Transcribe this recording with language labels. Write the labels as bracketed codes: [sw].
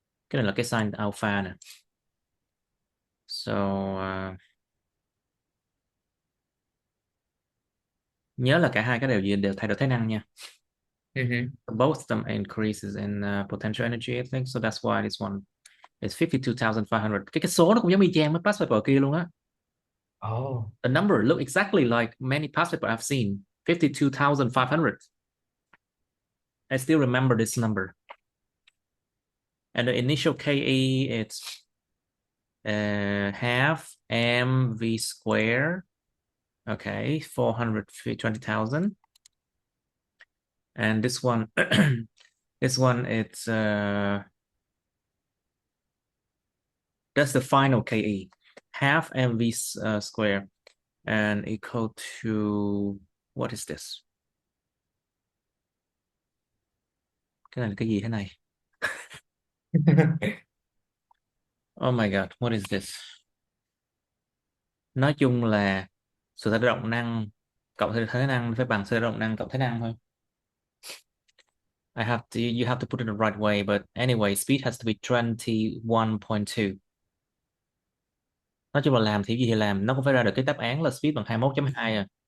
[vi] Cái này là cái sign alpha nè. So nhớ là cả hai cái đều thay đổi thế năng nha. Mm-hmm. [en] Both of them increases in potential energy, I think. So that's why this one is 52,500. [vi] Cái số nó cũng giống y chang với past paper kia luôn á. Oh. [en] The number look exactly like many past paper I've seen. 52,500. I still remember this number. And the initial KE it's half mv square. Okay, 420,000. And this one, this one, it's that's the final KE, half mv square, and equal to what is this? [vi] Cái này là cái gì thế này? [en] Oh my god, what is this? [vi] Nói chung là sự thay đổi động năng cộng thế năng phải bằng sự thay đổi động năng cộng thế năng thôi. [en] You have to put it the right way, but anyway, speed has to be 21.2. [vi] Nói chung là làm thì gì thì làm, nó cũng phải ra được cái đáp án là speed bằng 21.2 à.